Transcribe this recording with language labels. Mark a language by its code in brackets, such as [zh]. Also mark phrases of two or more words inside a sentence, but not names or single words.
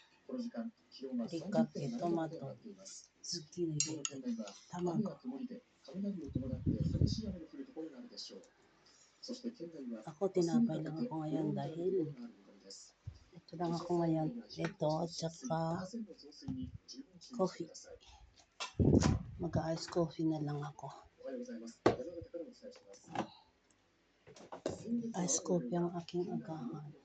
[ja] りかけ、トマト、ズッキーニ入れて、 [tl] 卵。Ako tinapay lang ako ngayon dahil ito lang ako ngayon. Ito at saka coffee. Mag-ice coffee na lang ako. [en] Ice coffee [tl] ang aking agahan.